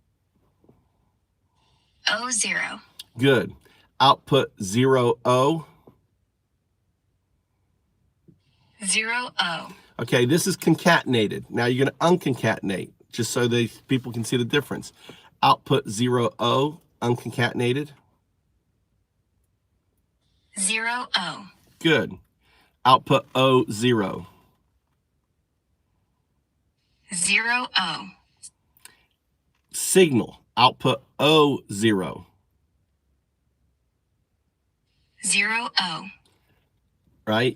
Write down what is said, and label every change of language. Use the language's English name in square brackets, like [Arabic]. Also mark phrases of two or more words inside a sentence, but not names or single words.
[English] O0. Good. Output 0O. 0O. Okay, this is concatenated. Now you're going to unconcatenate, just so people can see the difference. Output 0O, unconcatenated. 0O. Good. Output O0. 0O. Signal. Output O0. 0O. Right?